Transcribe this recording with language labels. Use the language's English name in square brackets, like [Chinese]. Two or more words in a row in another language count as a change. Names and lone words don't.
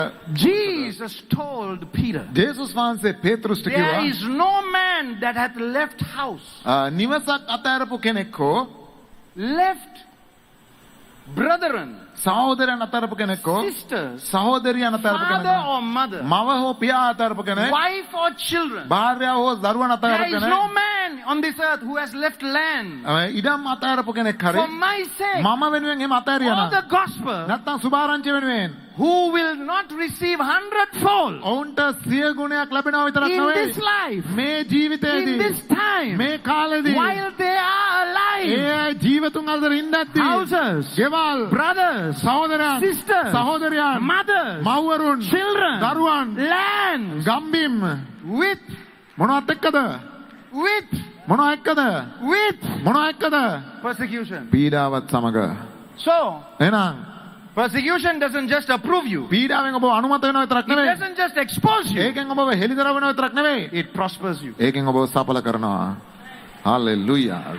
[English] Jesus told Peter, [Sinhala] ජේසුස් වහන්සේ පේතෘස්ට [English] there [Sinhala] කිව්වා [English] is no man that hath left house, [Sinhala] නිවසක් අතහැරපු කෙනෙක් හෝ [English] left brethren, [Sinhala] සහෝදරයන් අතහැරපු කෙනෙක් හෝ [English] sisters, [Sinhala] සහෝදරියන් අතහැරපු [English] father [Sinhala] කෙනෙක් [English] or mother, [Sinhala] මව හෝ පියා අතහැරපු කෙනෙක් [English] wife or children. [Sinhala] භාර්යාව හෝ දරුවන් [English] There [Sinhala] අතහැරපු [English] is [Sinhala] කෙනෙක් [English] no man on this earth who has left land [Sinhala] ඉඩම් අතහැරපු කෙනෙක් හරි [English] for my sake [Sinhala] මම වෙනුවෙන් එහෙම අතහැරියා [English] or [Sinhala] නම් [English] the gospel, [Sinhala] නැත්නම් සුභාරංචිය වෙනුවෙන් [English] who will not receive 100-fold [Sinhala] ඔවුන්ට 100 ගුණයක් ලැබෙනවා විතරක් [English] in [Sinhala] නෙවෙයි [English] this life, [Sinhala] මේ [English] in [Sinhala] ජීවිතයේදී [English] this time, [Sinhala] මේ කාලෙදී [English] while they are alive. [Sinhala] ඒ ජීවතුන් අතර ඉඳද්දී [English] Houses, [Sinhala] ගෙවල් [English] brothers, [Sinhala] සහෝදරයන් [English] sisters, [Sinhala] සහෝදරයන් [English] mothers, [Sinhala] මව්වරුන් [English] children, [Sinhala] දරුවන් [English] land, [Sinhala] ගම්බිම් [English] with, [Sinhala] මොනවත් එක්කද [English] with, [Sinhala] මොනවා එක්කද [English] with [Sinhala] මොනවා එක්කද [English] persecution. [Sinhala] පීඩාවත් සමග [English] So, [Sinhala] එහෙනම් [English] persecution doesn't just approve you. [Sinhala] පීඩාවෙන් ඔබ අනුමත වෙනව විතරක් [English] It [Sinhala] නෙවෙයි [English] doesn't just expose you. [Sinhala] ඒකෙන් ඔබව හෙළිදරව් වෙනව විතරක් නෙවෙයි [English] It prospers you. [Sinhala] ඒකෙන් ඔබව සඵල කරනවා හalleluya